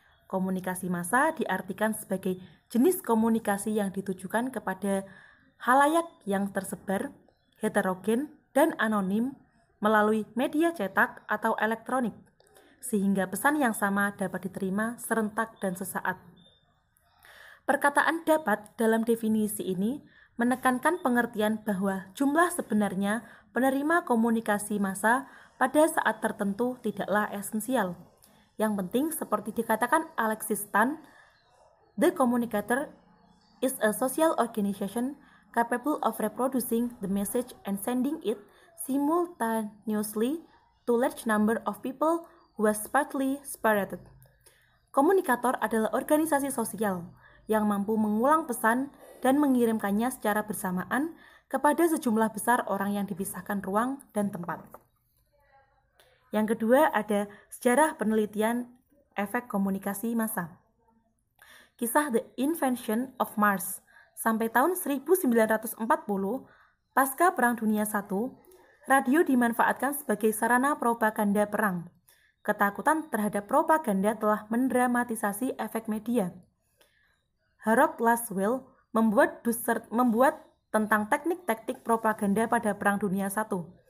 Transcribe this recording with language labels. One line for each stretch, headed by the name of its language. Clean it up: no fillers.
Indonesian: Komunikasi massa diartikan sebagai jenis komunikasi yang ditujukan kepada halayak yang tersebar, heterogen, dan anonim melalui media cetak atau elektronik, sehingga pesan yang sama dapat diterima serentak dan sesaat. Perkataan dapat dalam definisi ini menekankan pengertian bahwa jumlah sebenarnya penerima komunikasi massa pada saat tertentu tidaklah esensial. Yang penting, seperti dikatakan
English: Alexis Tan, the communicator is a social organization capable of reproducing the message and sending it simultaneously to large number of people who are sparsely separated.
Indonesian: Komunikator adalah organisasi sosial yang mampu mengulang pesan dan mengirimkannya secara bersamaan kepada sejumlah besar orang yang dipisahkan ruang dan tempat. Yang kedua ada sejarah penelitian efek komunikasi massa. Kisah The Invention of Mars. Sampai tahun 1940, pasca Perang Dunia I, radio dimanfaatkan sebagai sarana propaganda perang. Ketakutan terhadap propaganda telah mendramatisasi efek media. Harold Laswell membuat tentang teknik-teknik propaganda pada Perang Dunia I.